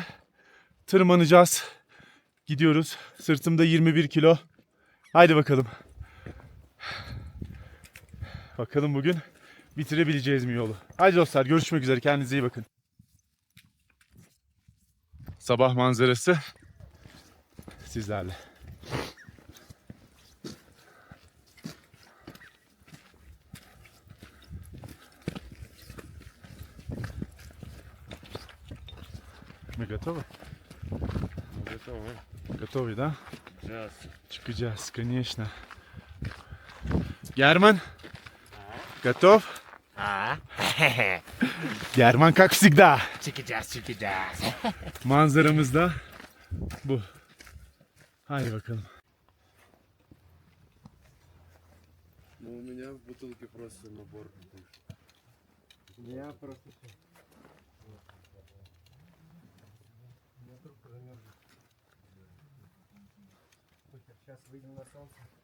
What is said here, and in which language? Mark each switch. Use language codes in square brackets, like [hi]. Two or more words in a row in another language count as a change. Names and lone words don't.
[tr] Tırmanacağız. Gidiyoruz. Sırtımda 21 kilo. Haydi bakalım. Bakalım bugün bitirebileceğiz mi yolu? Haydi dostlar görüşmek üzere. Kendinize iyi bakın. Sabah manzarası sizlerle. [ru] Мы готовы? Мы готовы. Готовы, да? Сейчас. Çıkacağız, конечно. Герман, готов? Герман, как всегда. [tr] Çıkacağız. Manzaramız da bu. Haydi bakalım. [ru] Ну, у меня в бутылке просто набор. Я просто... Сейчас выйдем на солнце.